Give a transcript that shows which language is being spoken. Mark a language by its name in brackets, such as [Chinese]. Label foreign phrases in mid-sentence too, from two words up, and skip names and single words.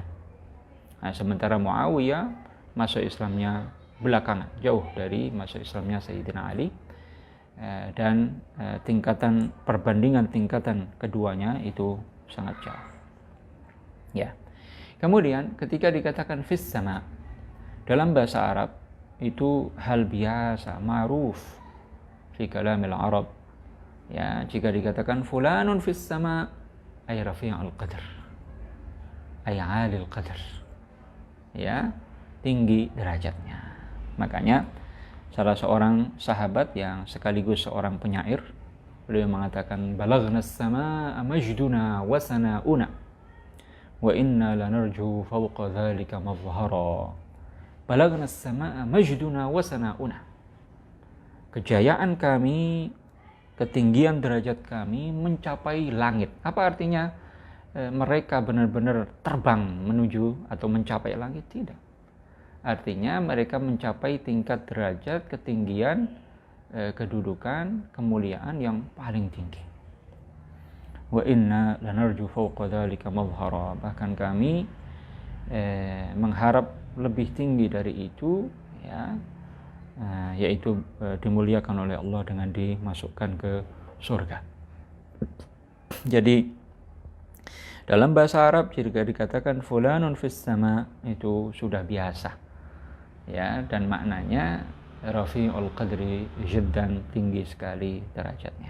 [Indonesian] Nah, sementara Muawiyah masuk Islamnya belakangan, jauh dari masuk Islamnya Sayyidina Ali, dan perbandingan tingkatan keduanya itu sangat jauh. Ya. Kemudian ketika dikatakan [Arabic] في السماء, [Indonesian] dalam bahasa Arab itu hal biasa, [Arabic] معروف في كلام العرب. [Indonesian] Ya, jika dikatakan [Arabic] فلان في السماء أي رفيع القدر أي عالي القدر. [Indonesian] Ya, tinggi derajatnya. Makanya salah seorang sahabat yang sekaligus seorang penyair, beliau mengatakan [Arabic] بلغنا السماء مجدنا وسناؤنا وإنا لنرجو فوق ذلك مظهرا. بلغنا السماء مجدنا وسناؤنا. [Indonesian] Kejayaan kami, ketinggian derajat kami mencapai langit. Apa artinya mereka benar-benar terbang menuju atau mencapai langit? Tidak. Artinya mereka mencapai tingkat derajat, ketinggian, kedudukan, kemuliaan yang paling tinggi. [Arabic] وإنا لنرجو فوق ذلك مظهرا. [Indonesian] Bahkan kami mengharap lebih tinggi dari itu, ya, yaitu dimuliakan oleh Allah dengan dimasukkan ke surga. Jadi dalam bahasa Arab jika dikatakan [Arabic] فلان في السماء, [Indonesian] itu sudah biasa, ya, dan maknanya [Arabic] رفيع القدر جدا, [Indonesian] tinggi sekali derajatnya.